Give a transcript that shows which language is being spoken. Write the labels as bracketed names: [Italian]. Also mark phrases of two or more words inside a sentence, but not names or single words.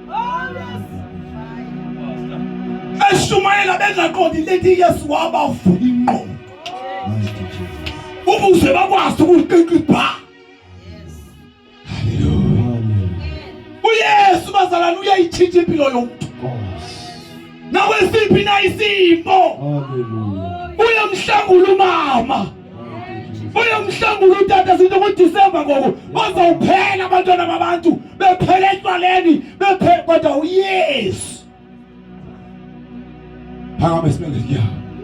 [Zulu] Eshumayela bengaqondi lethi Yesu wabavula ingqondo. Ukuze bakwazi ukuqiqa ibha. Hallelujah. bazalwane uyayitshintsha impilo yomuntu. [Xhosa] Nawe siphi na isimo. [Zulu] Uyamhlangula umama. [Xhosa] Uyamhlangula utata sithi kuDisemba ngoku bazawuphela abantwana babantu bephela etwaleni kodwa uYesu. [Zulu] Phakame sibeke.